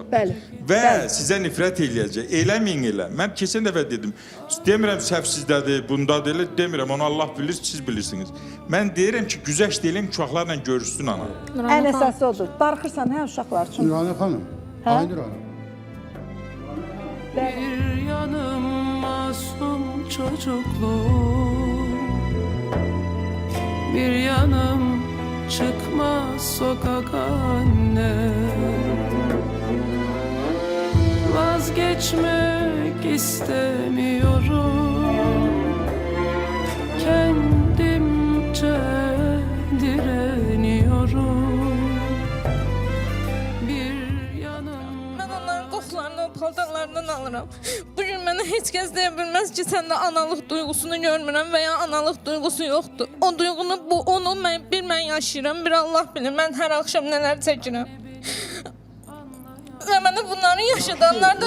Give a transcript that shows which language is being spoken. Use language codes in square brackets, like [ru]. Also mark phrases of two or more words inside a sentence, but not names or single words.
[az] Bəli. Və Bəli. sizə nifrət eləyəcək. Eləməyin elə. Mən keçən dəfə dedim. Demirəm səhv sizdədir, bundadır, elə demirəm. Onu Allah bilir, siz bilirsiniz. Mən deyirəm ki, güzəşt eləyim, uşaqlarla görüşsün ana. Ən əsası odur. Darıxırsan hə uşaqlar üçün? Nurhanə xanım, Aynur Hanım. [tr] Bir yanım masum çocukluğum, bir yanım çıkmaz sokak anne. Vazgeçmek istemiyorum, kendimce direniyorum. Bir yanım [az] Mən onların qoxularını, paltarlarından alıram. Bugün mənə heç kəs deyə bilməz ki, səndə analıq duyğusunu görmürəm və ya analıq duyğusu yoxdur. O duyğunu, onu mən yaşayıram, bir Allah bilir. Mən hər axşam nələr çəkirəm. Və mənə bunları yaşadanlar da...